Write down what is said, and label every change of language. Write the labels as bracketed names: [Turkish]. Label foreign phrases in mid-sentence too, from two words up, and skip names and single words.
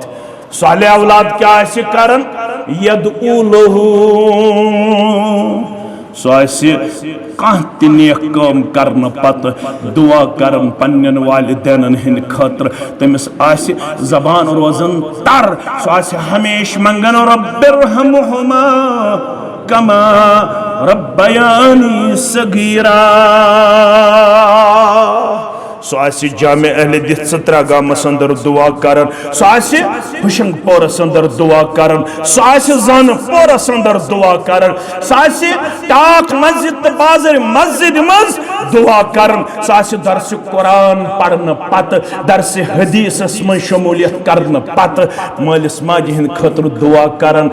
[Kashmiri] सालिह औलाद क्या आसि करन [Arabic] يدعو له, [Kashmiri] सो आसि कह ति नेक काम करन पत दुआ करन पन्नन वालिदैन हिंद खतर। तमिस आसि जबान रोजन तर, सो आसि हमेश मंगन [Arabic] رب ارحمهما كما ربياني صغيرا. [Kashmiri] सो आसि जामे अहले दित सत्रा गामस अंदर दुआ करन, सो आसि हुशंग पोरस अंदर दुआ करन, सो आसि जान पोरस अंदर दुआ करन, सो आसि टाक मस्जिद बाजार मस्जिद मज दुआ करन, सो आसि दर्स कुरान पढ़न पत, दर्स हदीस में शमूलियत करन पत मालिस माजि हिंद खतर दुआ करन।